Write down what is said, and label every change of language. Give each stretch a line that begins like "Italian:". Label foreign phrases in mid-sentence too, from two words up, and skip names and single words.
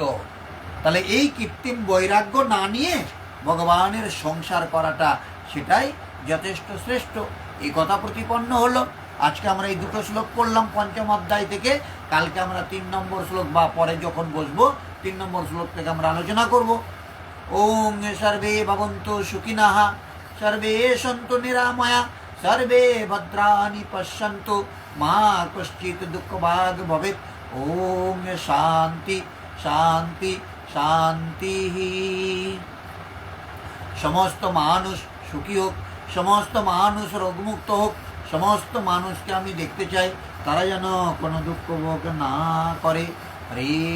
Bangla: তাহলে এই কৃত্রিম বৈরাগ্য না নিয়ে ভগবানের সংসার করাটা সেটাই যথেষ্ট শ্রেষ্ঠ। এই কথা প্রতিপন্ন হলো। আজকে আমরা এই দুটো শ্লোক পড়লাম পঞ্চম অধ্যায় থেকে। কালকে আমরা 3 নম্বর শ্লোক বা পরে যখন বসবো 3 নম্বর শ্লোক থেকে আমরা আলোচনা করব।
Sanskrit: ওং সর্বে ভবন্তু সুখিনঃ, সর্বে সন্তু নিরাময়া, সর্বে ভদ্রাণি পশ্যন্তু, মা কশ্চিৎ দুঃখভাগ ভবেৎ। ওং শান্তি শান্তি শান্তি।
Bangla: সমস্ত মানুষ সুখী হোক, সমস্ত মানুষ রোগমুক্ত হোক, সমস্ত মানুষকে আমি দেখতে চাই তারা যেন কোনো দুঃখ ভোগ না করে।